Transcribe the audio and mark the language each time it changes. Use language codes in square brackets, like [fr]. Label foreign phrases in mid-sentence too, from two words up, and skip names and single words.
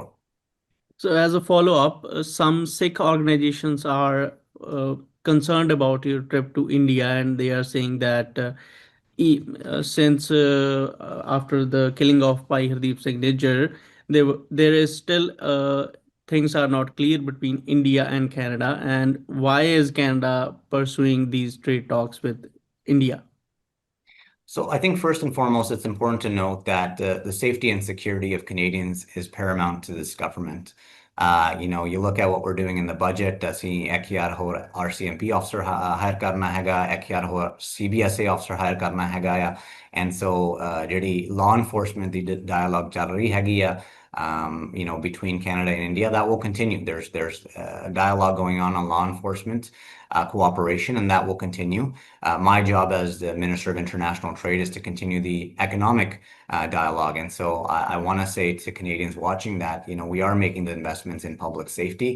[en] So as a follow-up, some Sikh organizations are concerned about your trip to India, and they are saying that since after the killing of Bhai Hardeep Singh Nijjar, there is still things are not clear between India and Canada. And why is Canada pursuing these trade talks with India? So I think first and foremost, it's important to note that the safety and security of Canadians is paramount to this government. You look at what we're doing in the budget, [pa] ਅਸੀਂ ਇੱਕ ਹਜ਼ਾਰ ਹੋਰ [en] RCMP officer hire [pa] ਕਰਨਾ ਹੈਗਾ, ਇੱਕ ਹਜ਼ਾਰ ਹੋਰ [en] CBSA officer hire [pa] ਕਰਨਾ ਹੈਗਾ ਆ, [en] and so [pa] ਜਿਹੜੀ [en] law enforcement [pa] ਦੀ dialogue ਚੱਲ ਰਹੀ ਹੈਗੀ ਆ, [en] between Canada and India, that will continue. There's dialogue going on law enforcement. cooperation, and that will continue. My job as the Minister of International Trade is to continue the economic dialogue. And so I want to say to Canadians watching that, we are making the investments in public safety.